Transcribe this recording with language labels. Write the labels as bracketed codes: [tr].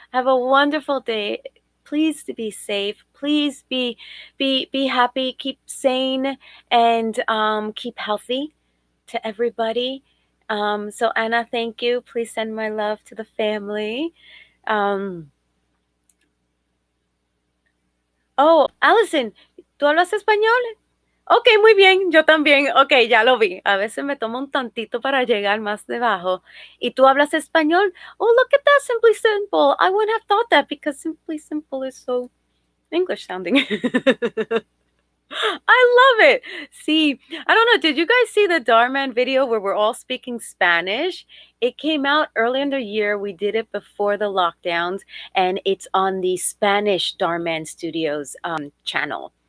[en] Have a wonderful day. Please to be safe. Please be happy. Keep sane and keep healthy to everybody. So Anna, thank you. Please send my love to the family. [es] Oh, Allison, ¿tú hablas español? Ok, muy bien, yo también. Ok, ya lo vi. A veces me toma un tantito para llegar más debajo. ¿Y tú hablas español? [en] Oh, look at that, Simply Simple. I wouldn't have thought that because Simply Simple is so English sounding. I love it. See, I don't know. Did you guys see the Dharman video where we're all speaking Spanish? It came out early in the year. We did it before the lockdowns, and it's on the Spanish Dharman Studios channel.